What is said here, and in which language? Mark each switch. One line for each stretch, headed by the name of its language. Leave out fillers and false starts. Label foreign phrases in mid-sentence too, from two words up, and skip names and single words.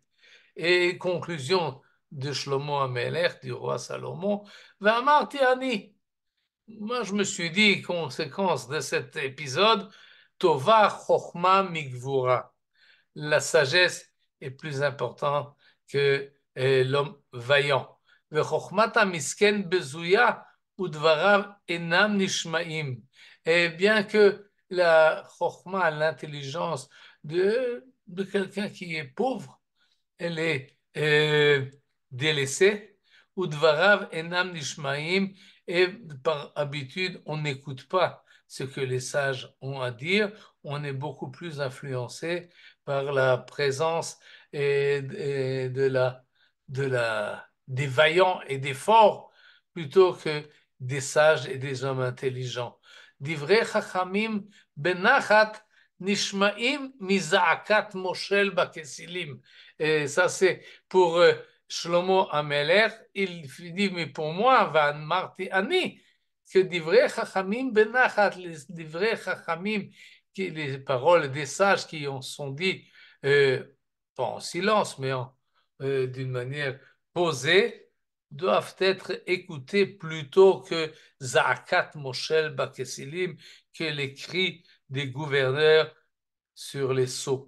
French: Et conclusion de Shlomo HaMelech, du roi Salomon,
Hebrew: ואמרתי אני.
French: Moi, je me suis dit, conséquence de cet épisode,
Hebrew: טובה חכמה מגבורה.
French: La sagesse est plus importante que l'homme vaillant.
Hebrew: וחכמת מסכן בזויה ודבריו אינם נשמעים.
French: Et bien que la chochma, l'intelligence de quelqu'un qui est pauvre, elle est délaissée,
Hebrew: ודבריו אינם נשמעים,
French: et par habitude, on n'écoute pas ce que les sages ont à dire, on est beaucoup plus influencé par la présence des vaillants et des forts plutôt que des sages et des hommes intelligents.
Hebrew: דברי חכמים בנחת נשמעים מזעקת מושל בכסילים.
French: Et ça, c'est pour Shlomo Amelech. Il dit, mais pour moi,
Hebrew: ואמרתי אני,
French: que
Hebrew: דברי חכמים בנחת,
French: les
Hebrew: דברי חכמים,
French: les paroles des sages qui ont sont dites, pas en silence, mais d'une manière posée, doivent être écoutées plutôt que
Hebrew: זעקת מושל בכסילים,
French: que les cris des gouverneurs sur les sceaux.